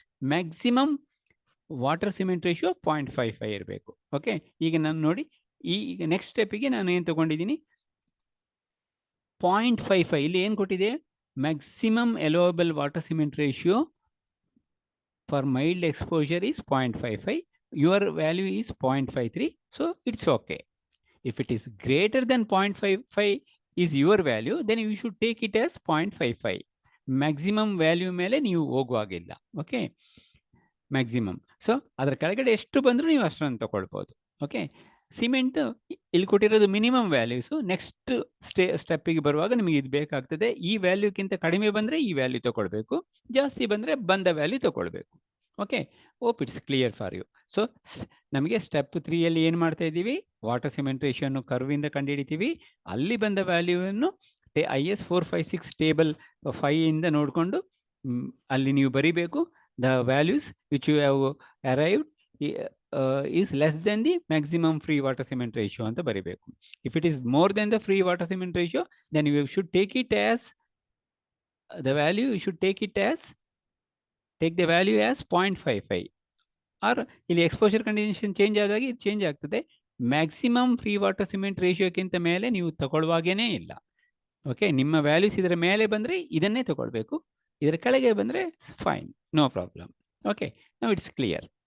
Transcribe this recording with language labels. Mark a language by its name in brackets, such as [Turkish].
[Kannada] Maximum water cement ratio 0.55 ಇರಬೇಕು. Okay. ಈಗ ನಾನು ನೋಡಿ, ಈಗ ನೆಕ್ಸ್ಟ್ ಸ್ಟೆಪ್ಪಿಗೆ ನಾನು ಏನು ತಗೊಂಡಿದ್ದೀನಿ, 0.55. ಇಲ್ಲಿ ಏನು ಕೊಟ್ಟಿದೆ, [English] Maximum allowable water cement ratio for mild exposure is 0.55. Your value is 0.53. So it's okay. If it is greater than 0.55 is your value, then you should take it as 0.55. [Kannada] Maximum value ಮೇಲೆ ನೀವು ಹೋಗುವಾಗಿಲ್ಲ. Okay, maximum. So ಅದರ ಕೆಳಗಡೆ ಎಷ್ಟು ಬಂದರೂ ನೀವು ಅಷ್ಟನ್ನು ತಗೊಳ್ಬೋದು. Okay. Cement ಇಲ್ಲಿ ಕೊಟ್ಟಿರೋದು ಮಿನಿಮಮ್ ವ್ಯಾಲ್ಯೂಸು. ನೆಕ್ಸ್ಟ್ ಸ್ಟೆಪ್ಪಿಗೆ ಬರುವಾಗ ನಿಮಗೆ ಇದು ಬೇಕಾಗ್ತದೆ. ಈ ವ್ಯಾಲ್ಯೂಕ್ಕಿಂತ ಕಡಿಮೆ ಬಂದರೆ ಈ ವ್ಯಾಲ್ಯೂ ತಗೊಳ್ಬೇಕು, ಜಾಸ್ತಿ ಬಂದರೆ ಬಂದ ವ್ಯಾಲ್ಯೂ ತಗೊಳ್ಬೇಕು. Okay. [English] Hope it's clear for you. [Kannada] So ನಮಗೆ ಸ್ಟೆಪ್ 3 ಏನು ಮಾಡ್ತಾ ಇದ್ದೀವಿ, ವಾಟರ್ ಸಿಮೆಂಟ್ ರೇಷಿಯೋನು ಕರ್ವಿಂದ ಕಂಡುಹಿಡಿತೀವಿ. ಅಲ್ಲಿ ಬಂದ ವ್ಯಾಲ್ಯೂವನ್ನು IS 456 ಟೇಬಲ್ 5 ಇಂದ ನೋಡಿಕೊಂಡು ಅಲ್ಲಿ ನೀವು ಬರಿಬೇಕು. [English] the values which you have arrived is less than the maximum free water cement ratio [Kannada] ಅಂತ ಬರಿಬೇಕು. [English] If it is more than the free water cement ratio, then you should take it as the value, you should take the value as 0.55. [Kannada] or ಇಲ್ಲಿ exposure condition change ಆದಾಗ ಇದು change ಆಗ್ತದೆ. Maximum free water cement ರೇಷಿಯೋಕ್ಕಿಂತ ಮೇಲೆ ನೀವು ತಗೊಳ್ಳುವಾಗೇನೇ ಇಲ್ಲ. Okay. ನಿಮ್ಮ values ಇದರ ಮೇಲೆ ಬಂದರೆ ಇದನ್ನೇ ತಗೊಳ್ಬೇಕು, ಇದರ ಕೆಳಗೆ ಬಂದರೆ fine, no problem. Okay. [English] Now it's clear.